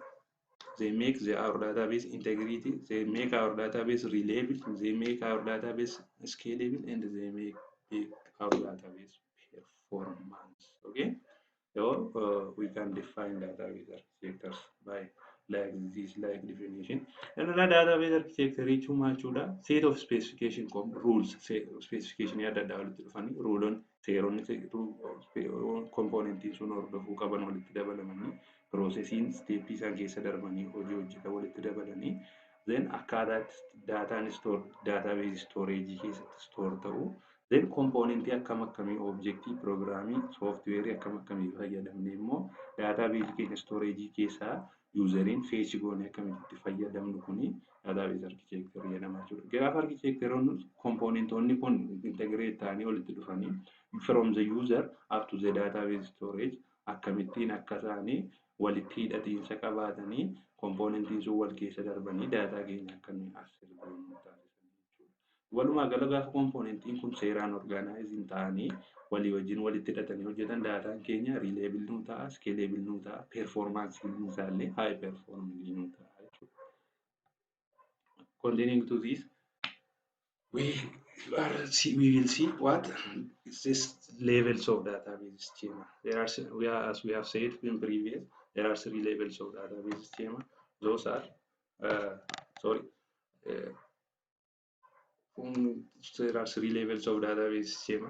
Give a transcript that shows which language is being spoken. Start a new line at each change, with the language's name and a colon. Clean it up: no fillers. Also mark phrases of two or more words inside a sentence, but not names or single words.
English: They make our database integrity, they make our database reliable, they make our database scalable, and they make our database performance. Okay, so we can define database architectures by like this like definition. And another database architecture
Oromo: jechuun jechuudha
English: set of specification rules specification
Oromo: adda addaa walitti dhufanii ruuloon seeronni kompoonentiin sun hordofuu qaban walitti dabalamanii piroosesiin steeppii isaan keessa darbanii hojii hojjetan walitti dabalanii then akkaataa daataan
English: database storage
Oromo: keessatti store ta'u then kompoonentii akkam akkamii objectii programmii software akkam akkamii fayyadamne immoo database keenya storage keessaa useriin fetch goone akkamitti fayyadamnu kuni
English: database architecture
Oromo: jedhama jechuudha. Gaafa architectureonni kompoonentoonni kun integrate ta'anii walitti dhufanii
English: from the user up to the database storage
Oromo: akkamittiin akka isaanii walitti hidhatiinsa qabaatanii kompoonentiin sun wal keessa darbanii daataa keenya akkamiin access goonuu taasisan jechuudha. Walumaa gala gaafa kompoonentiin kun seeraan organize ta'anii walii wajjin walitti hidhatanii hojjetan daataan keenya reliable nuu ta'a, scalable nuu ta'a, performance nuu ta'allee
English: high performance
Oromo: nuu ta'a jechuudha.
English: Continuing to this, we will see what is this levels of database schema. There are, as we have said in previous, there are 3 levels of database schema. Those are, there are 3 levels of database schema.